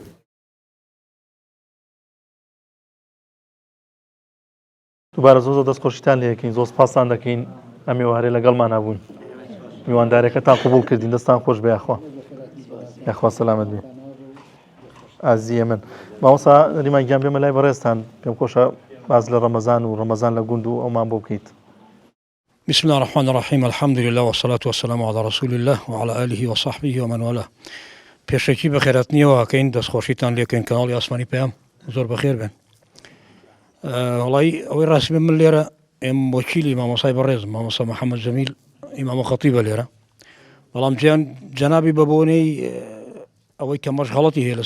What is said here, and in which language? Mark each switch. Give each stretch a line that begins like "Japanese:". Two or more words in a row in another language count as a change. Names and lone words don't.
Central Kurdish: دووبارە زۆر دەستخۆشیتان لێ یەکەین زۆر سپاسان دەکەین ئەم ئێوارەی لەگەڵمان بوون. میواندارەکەتان قبوڵ کردین دەستان خۆش بێ یاخوا. یاخوا سەلامەت بێ. ئازیە من. مامۆستا ریمان گیان بێمە لای بەڕێزتان پێم خۆشە باز لە ڕەمەزان و ڕەمەزان لە گوند و ئەومان بۆ بکەیت.
Arabic: بسم الله الرحمن الرحيم الحمد لله والصلاة والسلام على رسول الله وعلى آله وصحبه ومن والاه.
Central Kurdish: پێشەکی بەخێراتنیەوە کەین دەستخۆشیتان لێکەین کەناڵی ئاسمانی پێیان زۆر بەخێر بێن. وڵی ئەوەی ڕاستی من لێرە ئێم وەکیلی مامۆسای بەڕێز مامۆستا محەممەد جەمیل ئیمامە خەتیبە لێرە بەڵام جەنابی بە بۆنەی ئەوەی کە مەشغەڵەتی هەیە لە